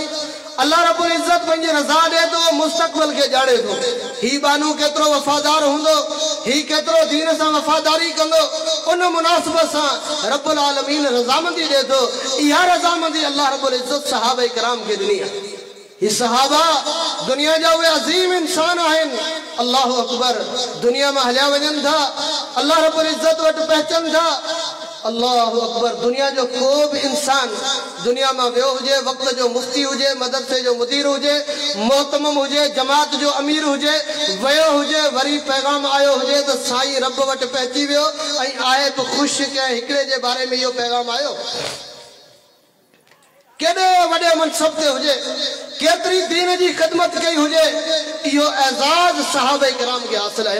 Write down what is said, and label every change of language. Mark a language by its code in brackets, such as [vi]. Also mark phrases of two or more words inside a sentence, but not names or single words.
[ar] الله رب العزة [sd] पंहिंजी रज़ा ॾे थो, मुस्तक़बिल खे ॼाणे थो, ही बानू केतिरो वफ़ादार हूंदो, ही केतिरो दीन सां वफ़ादारी कंदो, उन मुनासिबत सां [ar] رب العالمين [sd] रज़ामंदी ॾे थो। इहा रज़ामंदी [ar] الله رب العزة [sd] सहाबा किराम खे ॾिनी आहे। ये सहाबा दुनिया जा वे अजीम इंसान आहिनि, [ar] الله أكبر, [sd] दुनिया में हलिया वञनि था, [ar] الله رب العزة [sd] वटि पहुचनि था। [ar] الله أكبر. [sd] दुनिया जो को भी इंसान दुनिया में वियो हुजे, वक्त जो मुफ्ती हुजे, मदरसे जो मुदीर हुजे, मोहतमम हुजे, जमात जो अमीर हुजे, वियो हुजे, वरी पैगाम आयो हुजे तो साईं रब वटि पहुची वियो ऐं आहे बि ख़ुशि कंहिं हिकिड़े जे बारे में इहो पैगाम आयो। केॾे वॾे मनसब ते हुजे, केतिरी दीन जी ख़िदमत कई हुजे, इहो एज़ाज़ सहाबा किराम के हासिल आहे।